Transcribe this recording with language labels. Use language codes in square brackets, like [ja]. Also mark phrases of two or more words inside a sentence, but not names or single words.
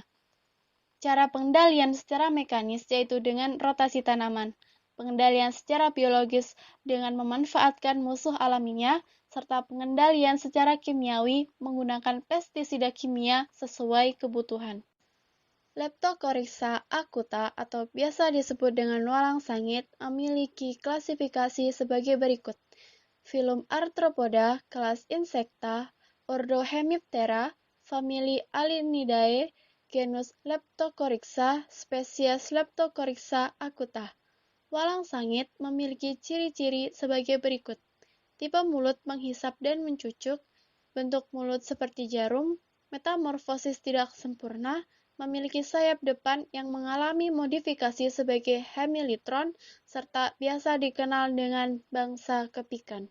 [id] Cara pengendalian secara mekanis yaitu dengan rotasi tanaman, pengendalian secara biologis dengan memanfaatkan musuh alaminya, serta pengendalian secara kimiawi menggunakan pestisida kimia sesuai kebutuhan. Leptocoryza acuta atau biasa disebut dengan walang sangit memiliki klasifikasi sebagai berikut. Filum Arthropoda, kelas Insecta, ordo Hemiptera, famili Alinidae, genus Leptocoryza, spesies Leptocoryza acuta. Walang sangit memiliki ciri-ciri sebagai berikut. Tipe mulut menghisap dan mencucuk, bentuk mulut seperti jarum, metamorfosis tidak sempurna, memiliki sayap depan yang mengalami modifikasi sebagai hemilitron, serta biasa dikenal dengan bangsa kepikan.